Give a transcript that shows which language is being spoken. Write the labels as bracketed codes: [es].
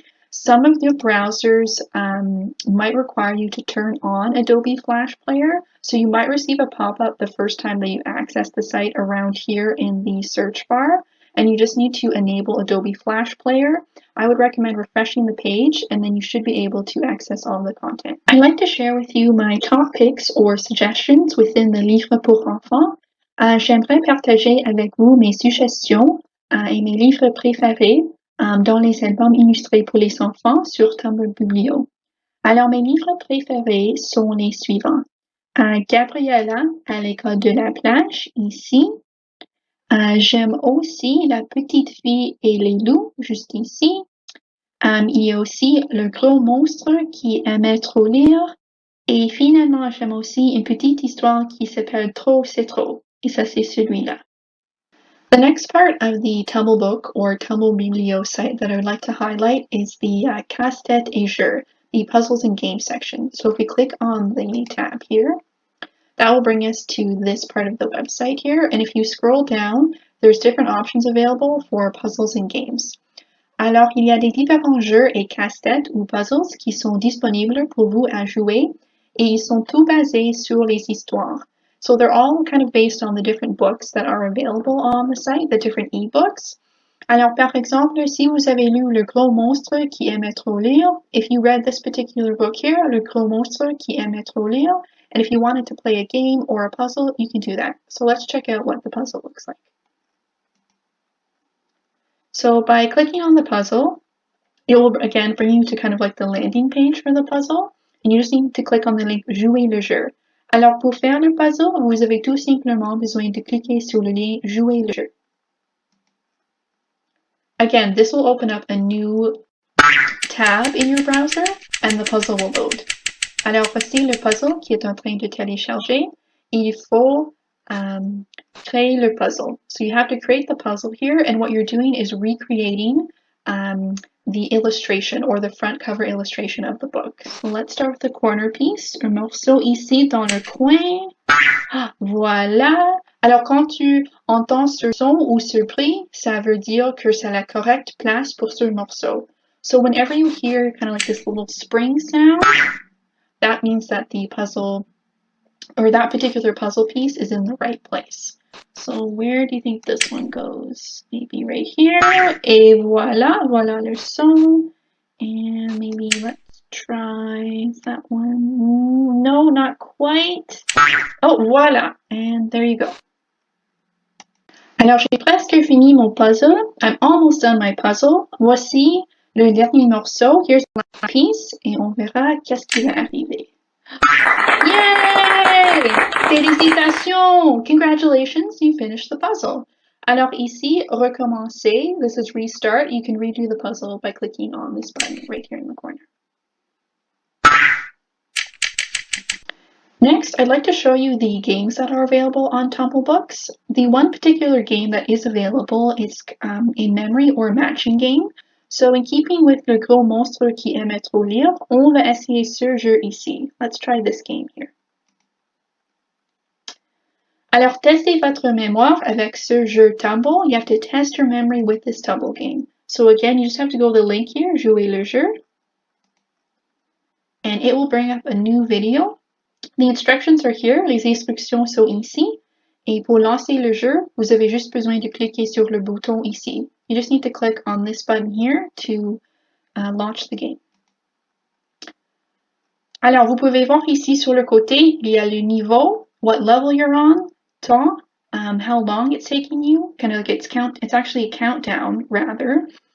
[en] Some of your browsers might require you to turn on Adobe Flash Player, so you might receive a pop-up the first time that you access the site around here in the search bar, and you just need to enable Adobe Flash Player. I would recommend refreshing the page, and then you should be able to access all the content. I'd like to share with you my top picks or suggestions within the Livres pour enfants. [fr] J'aimerais partager avec vous mes suggestions et mes livres préférés dans les albums illustrés pour les enfants sur Tumblebooks. Alors, mes livres préférés sont les suivants. Gabriella à l'école de la plage, ici. J'aime aussi La petite fille et les loups, juste ici. Il y a aussi Le gros monstre qui aimait trop lire. Et finalement, j'aime aussi une petite histoire qui s'appelle Trop c'est trop. Et ça, c'est celui-là. [en] The next part of the Tumblebook or Tumblebiblio site that I would like to highlight is the Casse-tête et Jeux, the puzzles and games section. So if we click on the tab here, that will bring us to this part of the website here. And if you scroll down, there's different options available for puzzles and games. [fr] Alors, il y a des différents jeux et casse-têtes ou puzzles qui sont disponibles pour vous à jouer et ils sont tous basés sur les histoires. [en] So they're all kind of based on the different books that are available on the site, the different ebooks. [fr] Alors, par exemple, si vous avez lu [en] Le Gros Monstre qui aimait trop lire, if you read this particular book here, Le Gros Monstre qui aimait trop lire, and if you wanted to play a game or a puzzle, you can do that. So let's check out what the puzzle looks like. So by clicking on the puzzle, it will again bring you to kind of like the landing page for the puzzle, and you just need to click on the link Jouer le jeu. [fr] Alors pour faire le puzzle, vous avez tout simplement besoin de cliquer sur le lien Jouer le jeu. [en] Again, this will open up a new tab in your browser, and the puzzle will load. [fr] Alors voici le puzzle qui est en train de télécharger. Il faut créer le puzzle. [en] So you have to create the puzzle here, and what you're doing is recreating the illustration or the front cover illustration of the book. So let's start with the corner piece, [fr] un morceau ici dans le coin. Voilà. Alors quand tu entends ce son ou ce bruit, ça veut dire que c'est la correcte place pour ce morceau. [en] So whenever you hear kind of like this little spring sound, that means that the puzzle or that particular puzzle piece is in the right place. So where do you think this one goes? Maybe right here. [fr] Et voilà, voilà le son. [en] And maybe let's try that one. No, not quite. Oh, voilà. And there you go. [fr] Alors, j'ai presque fini mon puzzle. [en] I'm almost done my puzzle. [fr] Voici le dernier morceau. [en] Here's the last piece. [fr] Et on verra qu'est-ce qui va arriver. Yay! Félicitations! [en] Congratulations, you finished the puzzle. [fr] Alors ici, recommencer. [en] This is restart. You can redo the puzzle by clicking on this button right here in the corner. Next, I'd like to show you the games that are available on Tumblebooks. The one particular game that is available is a memory or matching game. So in keeping with [fr] Le Gros Monstre qui aimait trop lire, on va essayer ce jeu ici. [en] Let's try this game here. [fr] Alors, testez votre mémoire avec ce jeu Tumble. [en] You have to test your memory with this Tumble game. So again, you just have to go to the link here, Jouer le jeu. And it will bring up a new video. The instructions are here. [fr] Les instructions sont ici. Et pour lancer le jeu, vous avez juste besoin de cliquer sur le bouton ici. [en] You just need to click on this button here to launch the game. [fr] Alors, vous pouvez voir ici sur le côté, il y a le niveau, [en] what level you're on, temps, how long it's taking you, kind of like it's actually a countdown rather.